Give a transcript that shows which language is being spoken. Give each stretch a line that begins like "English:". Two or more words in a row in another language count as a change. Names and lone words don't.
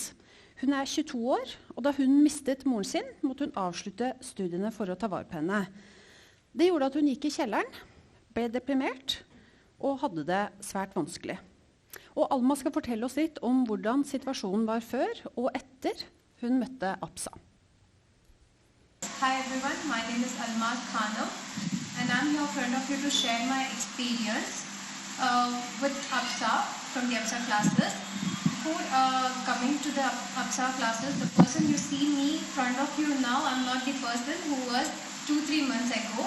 Norwegian: Hun 22 år, og da hun mistet moren sin, måtte hun avslutte studiene for å ta vare på henne. Det gjorde at hun gikk i kjelleren, ble deprimert og hadde det svært vanskelig. Og Alma skal fortelle oss litt om hvordan situasjonen var før og etter hun møtte APSA.
English: Hi everyone, my name is Alma Khano and I'm here in front of you to share my experience with APSA from the APSA classes. Before coming to the APSA classes, the person you see me in front of you now, I'm not the person who was 2-3 months ago.